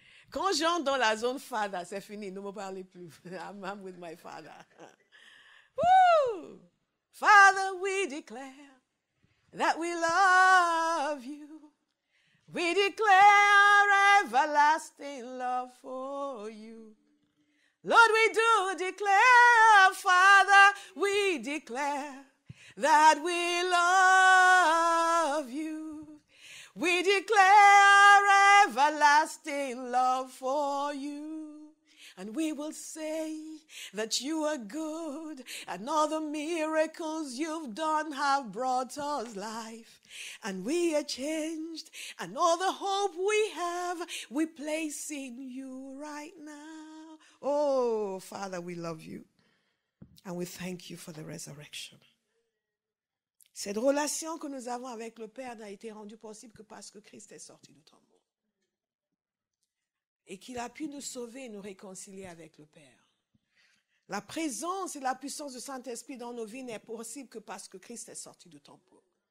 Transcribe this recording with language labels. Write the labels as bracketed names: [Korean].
[French] Quand j'entre dans la zone Father, c'est fini, ne me parlez plus. [English] I'm with my Father. Woo! Father, we declare that we love you. We declare everlasting love for you. Lord, we do declare, Father, we declare that we love you. We declare everlasting love for you. And we will say that you are good, and all the miracles you've done have brought us life. And we are changed, and all the hope we have, we place in you right now. Oh, Father, we love you, and we thank you for the resurrection. [French] Cette relation que nous avons avec le Père n'a été rendue possible que parce que Christ est sorti du tombeau. Et qu'il a pu nous sauver et nous réconcilier avec le Père. La présence et la puissance du Saint-Esprit dans nos vies n'est possible que parce que Christ est sorti du tombeau.